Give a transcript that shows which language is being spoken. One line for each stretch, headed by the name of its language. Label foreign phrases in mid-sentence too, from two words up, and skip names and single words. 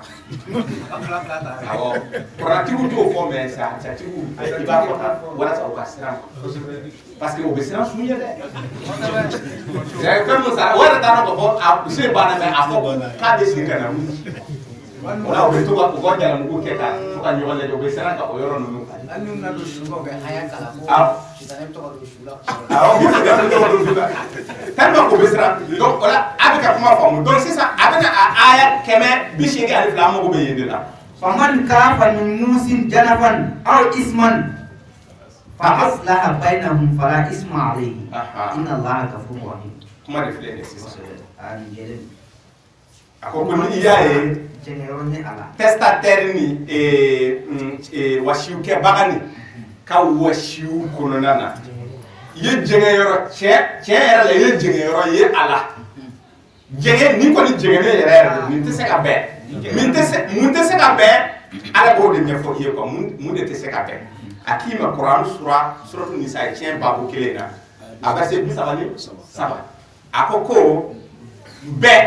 Bambara: awɔ kurantigiw t'o fɔ mais jatigiw i b'a fɔ tan walasa u ka siran
French: parce que
Bambara: o bɛ siran su ye dɛ fɛn min sara o yɛrɛ t'a dɔn k'a fɔ a se banna mais a fɔ k'a bɛ sigi ka na wuli o la u bɛ to ka u ka jalamugu kɛ ka to ka ɲɔgɔn lajɛ u bɛ siran ka o yɔrɔ ninnu kan hali n'u bɛna don su la u bɛ haya kala ko sitanɛ bɛ to ka don su la awɔ sitanɛ bɛ to ka don su la
French: tellement que
Bambara: o bɛ siran donc o la a bɛ ka kuma faamu donc sisan a bɛna a aya 182 an mago bɛ yen de la
Arabic: فمن خاف من موص جنفا أو إثما فأصلح بينهم فلا إثم عليه إن الله غفور رحيم
Bambara: kuma de filɛ nin sisan a ko ko ni i y'a ye testateur ni wasiwkɛbaga ni ka wasiw kɔnɔna na i ye jɛngɛyɔrɔ tiɲɛ yɛrɛ la i ye jɛngɛyɔrɔ ye a la jɛngɛ ni kɔni jɛngɛnen yɛrɛ nin tɛ se ka bɛn mun tɛ se ka bɛn ala b'o de ɲɛfɔ i ye quoi mun de tɛ se ka bɛn a k'i ma kuran suratu nisa ye tiɲɛ babu kelen na a bɛ se 37 a ko bɛɛ